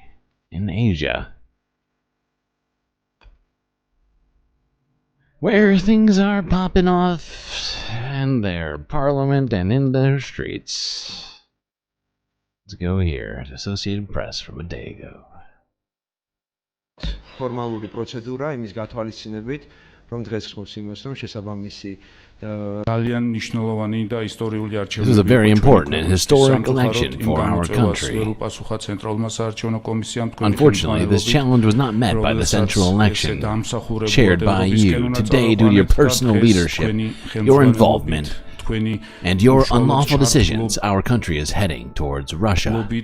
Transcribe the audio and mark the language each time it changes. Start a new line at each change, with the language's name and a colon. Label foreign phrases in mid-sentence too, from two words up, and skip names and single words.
English: In Asia. Where things are popping off in their parliament and in their streets. Let's go here. Associated Press from a day ago.
Georgian: ფორმალური პროცედურა იმის გათვალისწინებით, რომ დღეს ხობს იმას, რომ შესაბამისი
English: This is a very important and historic election for our country. Unfortunately, this challenge was not met by the central election, chaired by you. Today, due to your personal leadership, your involvement, and your unlawful decisions, our country is heading towards Russia.